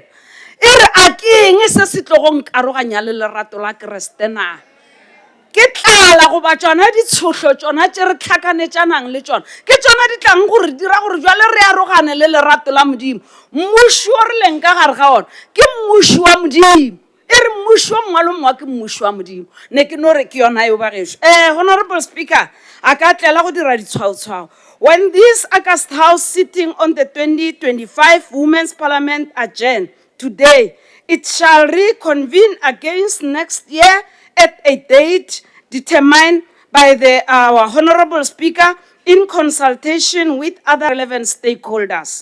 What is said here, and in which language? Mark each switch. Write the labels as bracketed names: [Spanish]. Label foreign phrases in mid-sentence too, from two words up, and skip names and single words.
[Northern Sotho] e re a ke eng se se tlogong karoganya le lerato la keresete na ke tlala goba tšona ditshotlo tšona tše re tlhakanetšanang le tšona ke tšona di tlang gore dira gore jwale re arogane le lerato la modimo mmušo o re leng ka gare ga ona ke mmušo wa modimo e re mmušo wa mongwe le mongwe ke mmušo wa modimo ne ke no re ke yona yo ba gešo [English] honorable speaker [Northern Sotho] a ka tlela go dira ditshwaotshwao [English] when this August House sitting on the 2025 Women's Parliament adjourn today it shall reconvene against next year at a date determined by our honorable speaker in consultation with other relevant stakeholders.